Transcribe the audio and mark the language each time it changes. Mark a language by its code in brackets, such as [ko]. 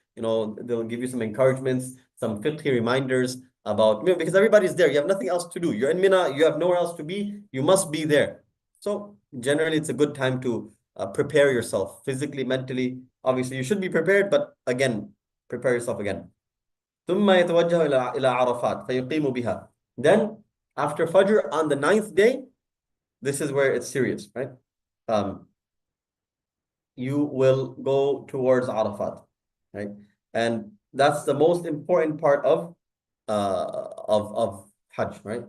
[en] You know, they'll give you some encouragements, some fiqh reminders about, because everybody's there. You have nothing else to do. You're in Mina, you have nowhere else to be. You must be there. So generally, it's a good time to prepare yourself physically, mentally. Obviously, you should be prepared, but again, prepare yourself again. [ar] ثم يتوجه إلى عرفات فيقيم بها. [en] Then after Fajr on the 9th day, this is where it's serious, right? You will go towards Arafat, right? And that's the most important part of Hajj, right?